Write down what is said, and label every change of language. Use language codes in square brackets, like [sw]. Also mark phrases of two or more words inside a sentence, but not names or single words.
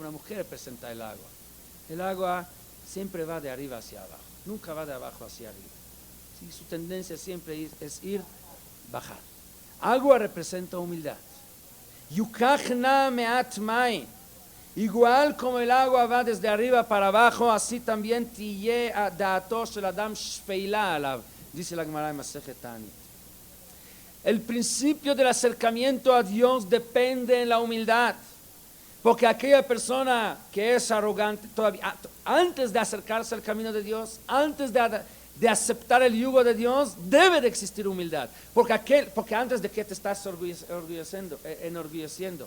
[es] La mujer representa el agua. El agua siempre va de arriba hacia abajo, nunca va de abajo hacia arriba. ¿Sí? Su tendencia siempre es ir, bajar. Agua representa humildad. [he] יוקח נא מעט מים. [es] Igual como el agua va desde arriba para abajo, así también [he] תהא דעתו של אדם שפלה עליו, [es] dice la Gemara en Masejet Ta'anit. El principio del acercamiento a Dios depende en la humildad, porque aquella persona que es arrogante, todavía antes de acercarse al camino de Dios, antes de aceptar el yugo de Dios, debe de existir humildad, porque antes de que te estás enorgulleciendo.